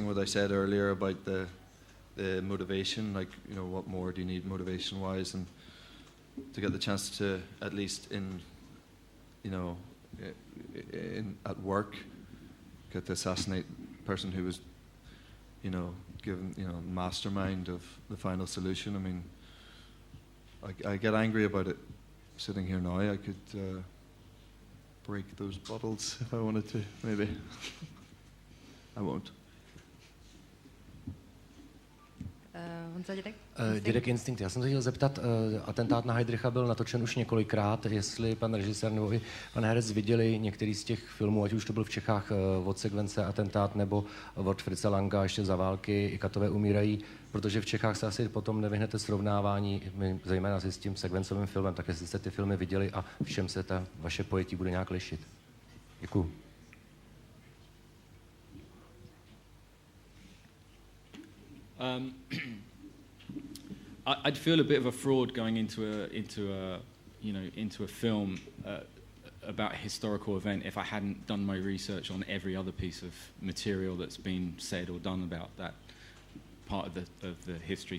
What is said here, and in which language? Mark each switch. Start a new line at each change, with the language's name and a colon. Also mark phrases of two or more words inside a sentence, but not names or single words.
English: What I said earlier about the motivation, like, you know, what more do you need motivation wise, and to get the chance to, at least in, you know, at work, get to assassinate a person who was, you know, given, you know, mastermind of the final solution. I mean, I get angry about it sitting here now. I could break those bottles if I wanted to, maybe. I won't.
Czech: Honza Dědek? Dědek Instinkt. Já jsem se chtěl zeptat, atentát na Heydricha byl natočen už několikrát, jestli pan režisér nebo i pan herec viděli některý z těch filmů, ať už to byl v Čechách od sekvence atentát, nebo od Fritze Langa ještě za války, i Katové umírají, protože v Čechách se asi potom nevyhnete srovnávání, zejména si s tím sekvencovým filmem, tak jestli jste ty filmy viděli a v čem se ta vaše pojetí bude nějak lišit. Děkuju.
English: I'd feel a bit of a fraud going into a film about a historical event if I hadn't done my research on every other piece of material that's been said or done about that part of the history.